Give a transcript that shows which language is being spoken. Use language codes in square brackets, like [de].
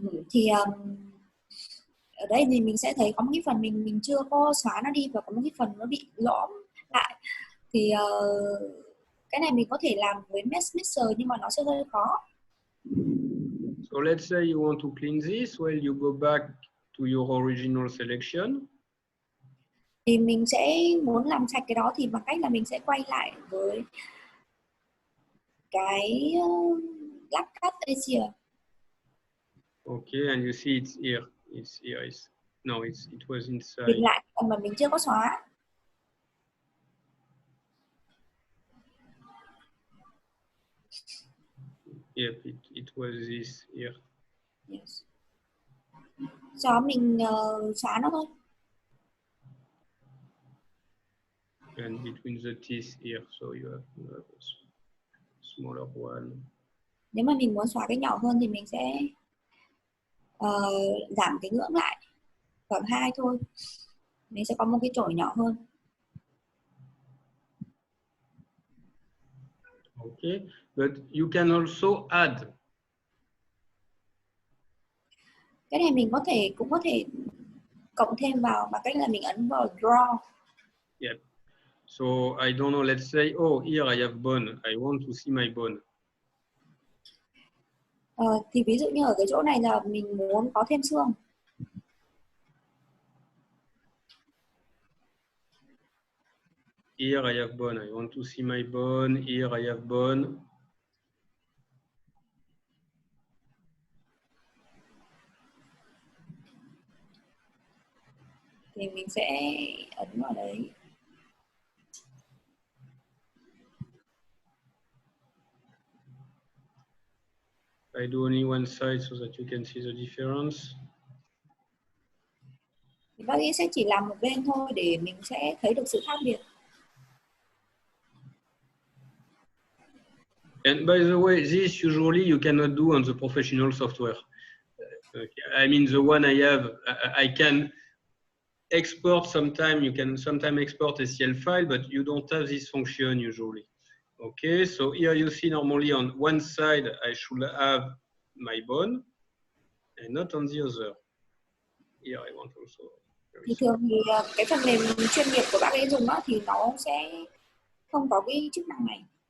[vi] Thì ở đây thì mình sẽ thấy có một cái phần mình chưa có xóa nó đi và có một cái phần nó bị lõm lại. Thì cái này mình có thể làm với Mesh Mixer nhưng mà nó sẽ hơi khó. [en] So let's say you want to clean this, well, you go back to your original selection. [vi] Thì mình sẽ muốn làm sạch cái đó thì bằng cách là mình sẽ quay lại với cái lắp cắt Asia. [en] Okay, and you see it's here. It's here. No, it was inside. [vi] Tìm lại phần mà mình chưa có xóa. [en] Yep, it was this here. [vi] Yes. Sau đó mình xóa nó thôi. [en] And between the teeth here, so you have a smaller one. [vi] Nếu mà mình muốn xóa cái nhỏ hơn thì mình sẽ giảm cái ngưỡng lại khoảng 2 thôi. Mình sẽ có một cái chổi nhỏ hơn. [en] Okay, but you can also add. [vi] Cái này mình cũng có thể cộng thêm vào bằng cách là mình ấn vào draw. [en] Yep. So I don't know. Let's say, oh, here I have bone. I want to see my bone. [vi] Thì ví dụ như ở cái chỗ này là mình muốn có thêm xương. [en] Here I have bone. I want to see my bone. Here I have bone. [vi] Thì mình sẽ ấn vào đấy. [en] I do only one side so that you can see the difference. [vi] Thì bác ấy sẽ chỉ làm một bên thôi để mình sẽ thấy được sự khác biệt. [en] And by the way, this usually you cannot do on the professional software. I mean, the one I have, I can export sometime. You can sometimes export a STL file, but you don't have this function usually. Okay, so here you see normally on one side I should have my bone, and not on the other. Here I want also. [vi] Thì thường thì cái phần mềm chuyên nghiệp của bác ấy dùng đó thì nó sẽ không có cái chức năng này.